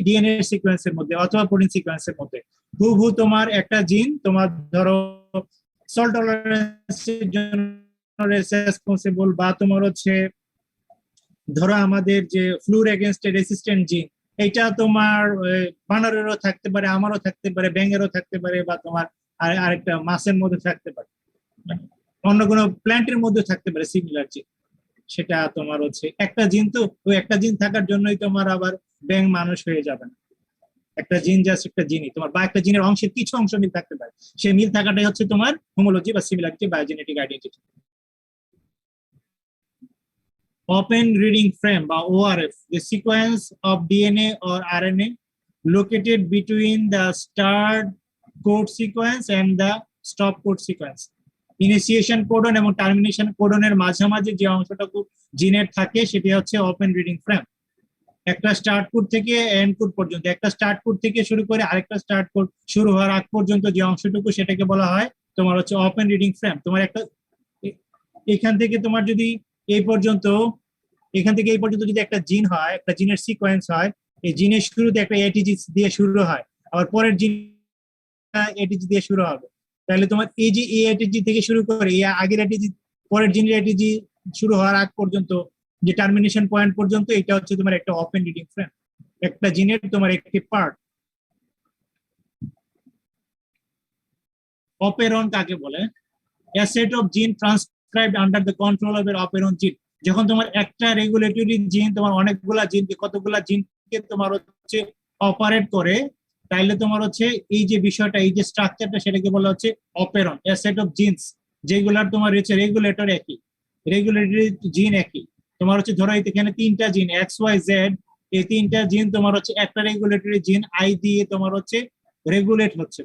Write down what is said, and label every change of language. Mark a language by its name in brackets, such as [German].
[Bangla] DNA সিকোয়েন্সের মধ্যে অথবা প্রোটিন সিকোয়েন্সের মধ্যে হুবহু তোমার একটা জিন তোমার ধরো সল্ট টলারেন্সের জন্য রেসপন্সিবল, বা তোমার হচ্ছে ধরো আমাদের যে ফ্লুর এগেনস্ট রেসিস্ট্যান্ট জিন, এটা তোমার বানরেরও থাকতে পারে, আমারও থাকতে পারে, ব্যাঙেরও থাকতে পারে, বা তোমার আরেকটা মাছের মধ্যে থাকতে পারে, অন্য কোনো প্ল্যান্টের মধ্যে থাকতে পারে সিমিলার জিন। সেটা তোমার হচ্ছে একটা জিন, তো ওই একটা জিন থাকার জন্যই তোমার আবার ব্যাঙ মানুষ হয়ে যাবে না। একটা জিন জাস্ট একটা জিনই তোমার, বা একটা জিনের অংশের কিছু অংশ মিল থাকতে পারে, সেই মিল থাকাটাই হচ্ছে তোমার হোমোলজি বা সিমিলারিটি বা genetic identity. [English] Open reading frame বা ORF, the sequence of DNA or RNA located between the start code sequence and the stop code sequence. [Bangla] Initiation codon এবং টার্মিনেশন কোডনের মাঝামাঝি যে অংশটুকু জিনের থাকে সেটি হচ্ছে ওপেন রিডিং ফ্রেম। একটা স্টার্ট কোড থেকে এন্ড কোড পর্যন্ত, একটা স্টার্ট কোড থেকে শুরু করে আরেকটা স্টার্ট কোড শুরু হওয়ার আগ পর্যন্ত যে অংশটুকু সেটাকে বলা হয় তোমার হচ্ছে ওপেন রিডিং ফ্রেম। তোমার একটা এখান থেকে তোমার যদি এই পর্যন্ত এখান থেকে এই পর্যন্ত যদি একটা জিন হয়, একটা জিনের সিকোয়েন্স হয়, এই জিনের শুরুতে একটা এটিজি দিয়ে শুরু হয়, আবার পরের জিন এটিজি দিয়ে শুরু হবে, তাহলে তোমার এই যে এটিজি থেকে শুরু করে এই আগের এটিজি পরের জিনের এটিজি শুরু হওয়ার আগ পর্যন্ত যে টার্মিনেশন পয়েন্ট পর্যন্ত, এটা হচ্ছে তোমার একটা ওপেন রিডিং ফ্রেম, একটা জিনের তোমার একটি পার্ট। অপেরন কাকে বলে? [English] A set of gene transcribed under the control of an operon gene. [Bangla] যখন তোমার একটা রেগুলেটরি জিন তোমার অনেকগুলা জিনকে কতগুলা জিনকে তোমার হচ্ছে অপারেট করে, তাইলে তোমার হচ্ছে এই যে বিষয়টা এই যে স্ট্রাকচারটা সেটাকে বলা হচ্ছে operon. A set of jeans যেগুলার তোমার হচ্ছে রেগুলেটর একই, রেগুলেটরি জিন একই, তোমার হচ্ছে ধরো এখানে তিনটা জিন XYZ, এই তিনটা জিন তোমার হচ্ছে একটা রেগুলেটরি জিন আই দিয়ে তোমার হচ্ছে রেগুলেট হচ্ছে।